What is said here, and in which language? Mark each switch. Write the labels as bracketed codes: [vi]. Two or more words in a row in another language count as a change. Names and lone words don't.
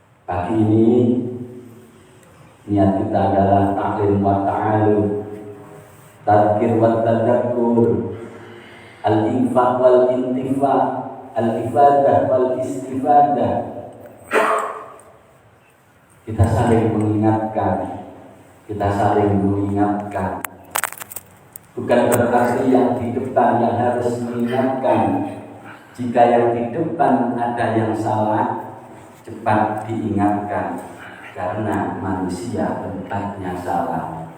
[id] Pagi ini niat kita adalah [ar] تعليم وتعلم، تذكير وتذكر، الإنفاق والانتفاق، الإفادة والاستفادة. [id] Kita saling mengingatkan, bukan berarti yang di depan yang harus mengingatkan. Jika yang di depan ada yang salah, cepat diingatkan, karena manusia tempatnya salah.